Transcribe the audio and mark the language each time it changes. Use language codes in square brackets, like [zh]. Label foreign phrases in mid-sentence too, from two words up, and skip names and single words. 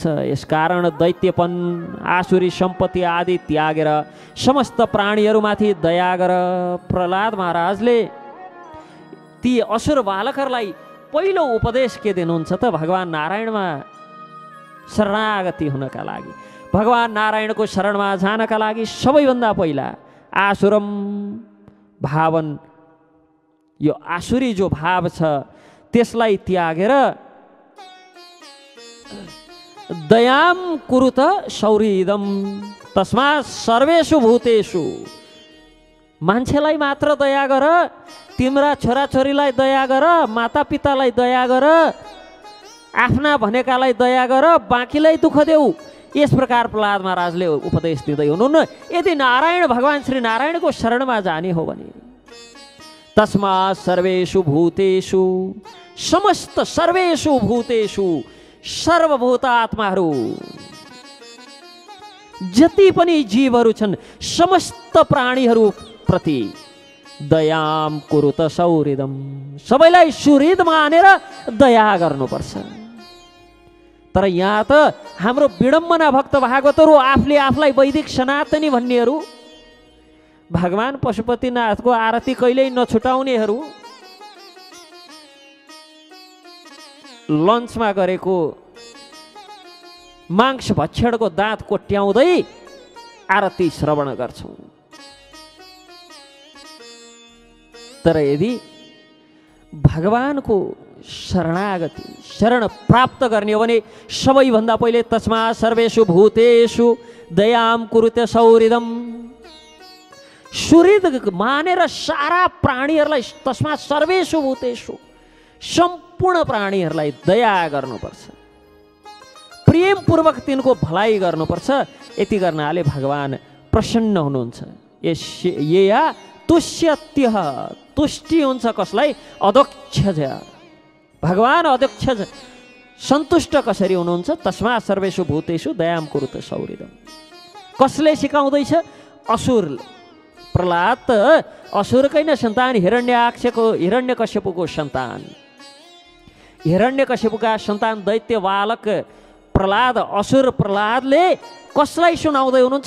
[ne] यसकारण दैत्यपन आसुरी सम्पत्ति आदि त्यागेर समस्त प्राणीहरूमाथि दया गर प्रहलाद महाराजले ती असुर बालकहरूलाई पहिलो उपदेश के दिनुहुन्छ त? भगवान नारायणमा शरणागति हुनका लागि, भगवान नारायणको शरणमा जानका लागि सबैभन्दा पहिला [sa] आसुरम भावन, [ne] यो आसुरी जो भाव छ त्यसलाई त्यागेर [sa] दयाम कुरुत सौहृदम तस्मात् सर्वेषु भूतेषु, [ne] मान्छेलाई मात्र दया गर, तिम्रा छोराछोरीलाई दया गर, मातापितालाई दया गर, आफ्ना भनेकालाई दया गर, बाँकीलाई दुःख देऊ। यस प्रकार प्रहलाद महाराजले उपदेश दिँदै हुनुहुन्न। यदि नारायण भगवान श्री नारायणको शरणमा जाने हो भने [sa] तस्मात् सर्वेषु भूतेषु, [ne] समस्त [sa] सर्वेषु भूतेषु [ne] सर्वभूत आत्माहरू जति पनि जीवहरू छन् समस्त प्राणीहरू प्रति [sa] दयाम कुरुत सौहृदम, [ne] सबैलाई सुहृद मानेर दया गर्नुपर्छ। तर यहाँ त हाम्रो विडम्बना भक्त भागवतहरू आफूले आफूलाई वैदिक सनातनी भन्नेहरू, भगवान पशुपतिनाथको आरती कहिल्यै नछुटाउनेहरू, लन्चमा गरेको मांस भक्षणको दाँत कोट्याउँदै आरती श्रवण गर्छौँ। तर यदि भगवानको शरणागति शरण प्राप्त गर्ने हो भने सबैभन्दा पहिले [sa] तस्मात् सर्वेषु भूतेषु दयाम कुरुते सौहृदम, [ne] सुहृद मानेर सारा प्राणीहरूलाई, [sa] तस्मात् सर्वेषु भूतेषु [ne] सम्पूर्ण प्राणीहरूलाई दया गर्नुपर्छ, प्रेमपूर्वक तिनको भलाइ गर्नुपर्छ। यति गर्नाले भगवान प्रसन्न हुनुहुन्छ। [sa] या तुष्यत्यः, [ne] तुष्टि हुन्छ कसलाई? अध्यक्ष। भगवान अध्यक्ष सन्तुष्ट कसरी हुनुहुन्छ? [sa] तस्मात् सर्वेषु भूतेषु दयाम कुरुत सौहृदम। [ne] कसले सिकाउँदैछ? असुर। प्रहलाद त असुरकै नै सन्तान, हिरण्यकश्यपको सन्तान। हिरण्यकश्यपका सन्तान दैत्य बालक प्रहलाद, असुर प्रहलादले कसलाई सुनाउँदै हुनुहुन्छ?